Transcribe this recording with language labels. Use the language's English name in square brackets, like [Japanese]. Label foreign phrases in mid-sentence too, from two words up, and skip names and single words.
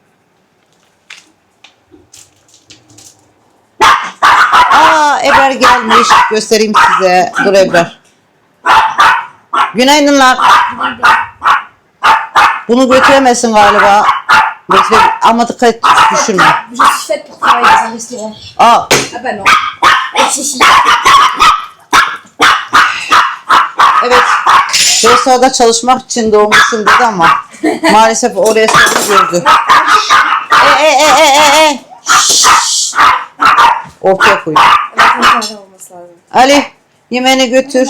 [Turkish] Ebrar gelmiş. Göstereyim size. Dur Ebrar. Günaydınlar. Bunu götüremezsin galiba. Ama dikkat et, düşürme. [French] Je suis faite pour travailler dans un restaurant. Ah bah non. Si, si. [Turkish] evet. Restoranda çalışmak için doğmuşsun dedi ama maalesef o restoranı gördü. Ortaya koy. Ali, yemeğini götür.